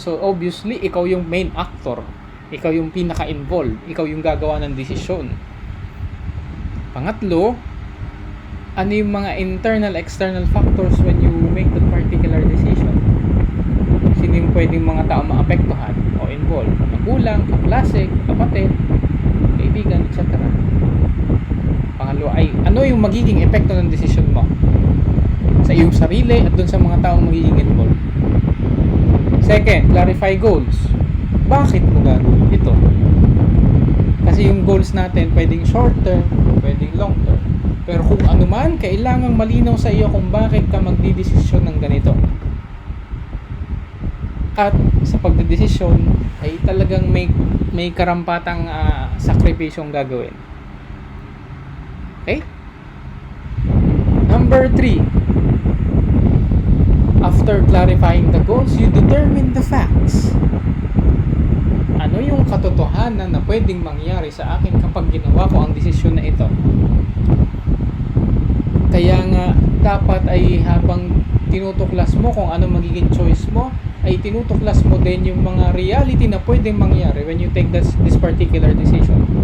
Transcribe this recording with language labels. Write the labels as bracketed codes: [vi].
[en] So obviously, [tl] ikaw yung main actor. Ikaw yung pinaka-involved. Ikaw yung gagawa ng desisyon. Pangatlo, ano yung mga [en] internal, external factors when you make that particular decision? [tl] Sino yung pwedeng mga tao maapektuhan o involved? Magulang, kaklase, kapatid, kaibigan, etc. Pangalawa ay, ano yung magiging epekto ng decision mo sa iyong sarili at dun sa mga taong magiging involved? [en] Second, clarify goals. [tl] Bakit mo gagawin ito? Kasi yung goals natin pwedeng short term, pwedeng long term. Pero kung ano man, kailangang malinaw sa iyo kung bakit ka magdidesisyon ng ganito. At sa pagdedesisyon ay talagang may karampatang sakripisyong gagawin. [en] Okay? Number 3. After clarifying the goals, you determine the facts. [tl] Ano yung katotohanan na pwedeng mangyari sa akin kapag ginawa ko ang desisyon na ito? Kaya nga, dapat ay habang tinutuklas mo kung ano magiging choice mo, ay tinutuklas mo din yung mga reality na pwedeng mangyari [en] when you take this particular decision.